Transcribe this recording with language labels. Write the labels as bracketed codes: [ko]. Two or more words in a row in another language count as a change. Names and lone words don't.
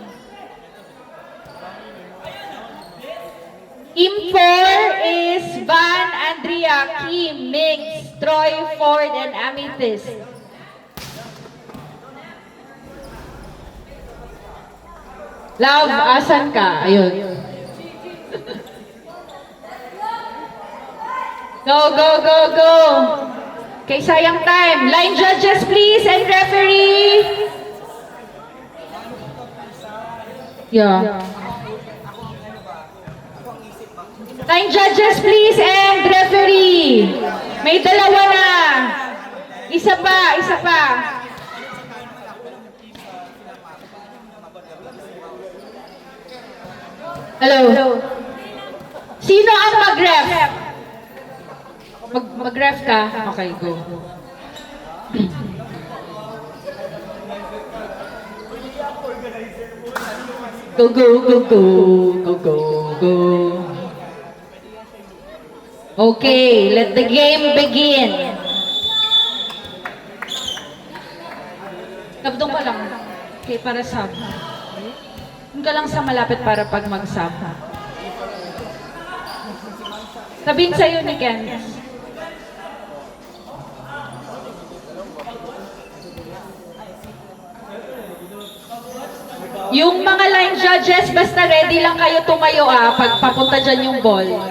[en] Team 4 is Van, Andrea, Kim, Mix, Troy, Ford, and Amethyst. Love, [tl] asan ka? Ayun. [en] Go, go, go, go! [tl] Okay, sayang time. [en] Line judges, please, and referee. Yeah. Line judges, please, and referee. [tl] May dalawa na. Isa pa, isa pa. [en] Hello. [tl] Sino ang mag-ref? Mag-ref ka? [en] Okay, go. Go, go, go, go. Go, go, go. Okay, let the game begin. [tl] Doon ka lang. Okay, para sub. Doon ka lang sa malapit para pag mag-sub. Sabihin sa'yo ni Ken. Yung mga [en] line judges, [tl] basta ready lang kayo tumayo pag papunta dyan yung ball.